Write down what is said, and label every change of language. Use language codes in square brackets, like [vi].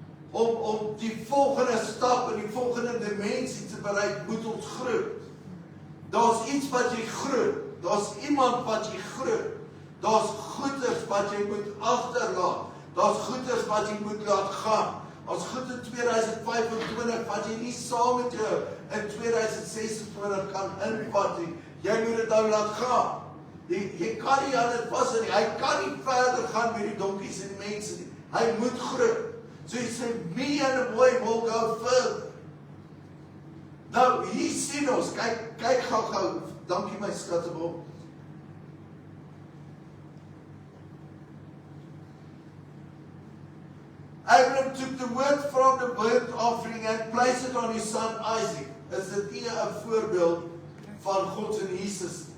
[af] Om die volgende stap en die volgende dimensie te bereik, moet ons groet. Daar's iets wat jy groet. Daar's iemand wat jy groet. Daar's goeders wat jy moet agterlaat. Daar's goeders wat jy moet laat gaan. As goed in 2025 wat jy nie saam met jou in 2026 kan invat nie. Jy moet dit nou laat gaan. Jy kan nie aan dit vas nie. Hy kan nie verder gaan met die donkies en die mense nie. Hy moet groet. So hy sê, [en] me and the boy will go further. [af] Nou, hier sien ons, kyk gou. Dankie my skattebol. [en] Abraham took the wood from the burnt offering and placed it on his son Isaac. [af] Is dit nie 'n voorbeeld van God se Jesus?